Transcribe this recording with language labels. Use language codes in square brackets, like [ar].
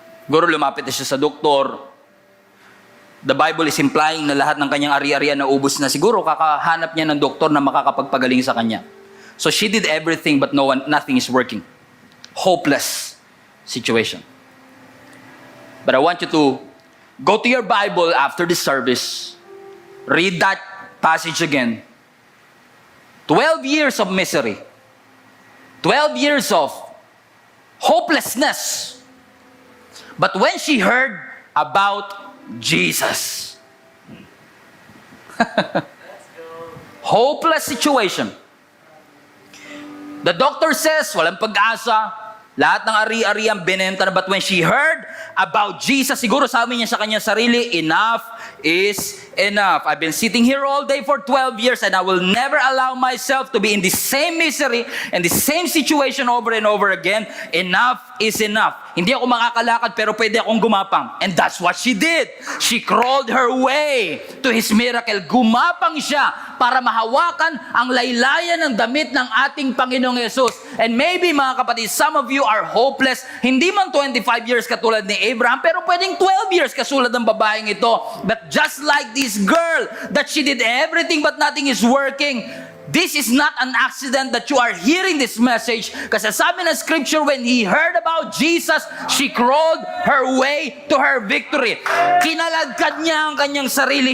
[tl] Guro, lumapit na siya sa doktor. [en] The Bible is implying [tl] na lahat ng kanyang ari-arian na ubos na. Siguro kakahanap niya ng doktor na makakapagpagaling sa kanya. [en] So she did everything but nothing is working. Hopeless situation. But I want you to go to your Bible after the service. Read that passage again. 12 years of misery. 12 years of hopelessness. But when she heard about Jesus, hopeless situation. The doctor says, [tl] walang pag-asa, lahat ng ari-ariang binenta na. [en] But when she heard about Jesus, [tl] siguro sabi niya sa kanyang sarili, [en] enough is enough. I've been sitting here all day for 12 years and I will never allow myself to be in the same misery and the same situation over and over again. Enough is enough. [tl] Hindi ako makakalakad pero pwede akong gumapang. [en] And that's what she did. She crawled her way to His miracle. [tl] Gumapang siya para mahawakan ang laylayan ng damit ng ating Panginoong Yesus. And maybe mga kapatid, [en] some of you are hopeless. [tl] Hindi man 25 years katulad ni Abraham, pero pwedeng 12 years kasulad ng babaeng ito. [en] But just like this girl, that she did everything but nothing is working. This is not an accident that you are hearing this message. [tl] Kasi sabi ng scripture, [en] when he heard about Jesus, she crawled her way to her victory. [tl] Kinaladkad niya ang kanyang sarili.